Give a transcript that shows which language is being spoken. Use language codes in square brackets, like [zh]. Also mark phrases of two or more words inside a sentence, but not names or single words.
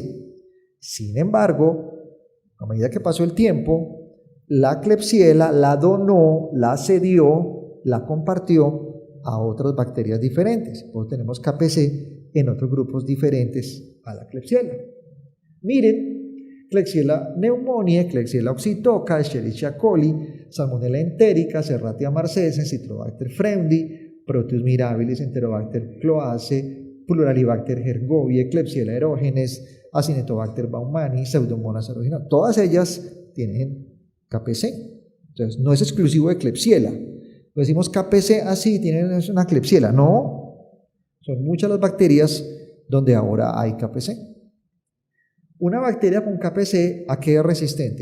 [es] Sin embargo, a medida que pasó el tiempo, la Klebsiella la donó, la cedió, la compartió a otras bacterias diferentes. Por eso tenemos KPC en otros grupos diferentes a la Klebsiella. Miren, Klebsiella pneumoniae, Klebsiella oxytoca, Escherichia coli, Salmonella enterica, Serratia marcescens, Citrobacter freundii, Proteus mirabilis, Enterobacter cloacae, Pluralibacter gergovie, Klebsiella aerogenes, Acinetobacter baumannii, Pseudomonas aeruginosa. Todas ellas tienen KPC. Entonces, no es exclusivo de Klebsiella. Decimos KPC así, tienen una Klebsiella. No, son muchas las bacterias donde ahora hay KPC. Una bacteria con KPC, ¿a qué es resistente?